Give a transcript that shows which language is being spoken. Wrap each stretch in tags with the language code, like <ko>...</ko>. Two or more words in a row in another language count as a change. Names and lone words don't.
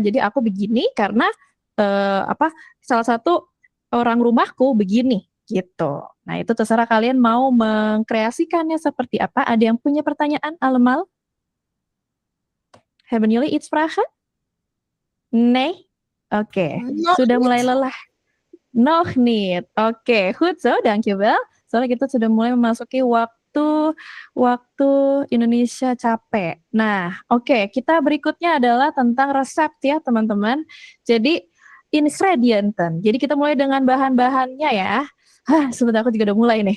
<id>Jadi aku begini karena salah satu orang rumahku begini gitu. Nah, itu terserah kalian mau mengkreasikannya seperti apa. Ada yang punya pertanyaan, allemaal?</id> <nl>Hebben jullie iets vragen? Nee? Oké,</nl> <id>sudah mulai lelah.</id> <nl>Nog niet. Oke, goed zo, dankjewel.</nl> <id>Soalnya kita sudah mulai memasuki waktu Indonesia capek. Nah, oke, kita berikutnya adalah tentang resep ya, teman-teman. Jadi, ingrediënten. Jadi kita mulai dengan bahan-bahannya ya. Sebentar, aku juga udah mulai nih.</id>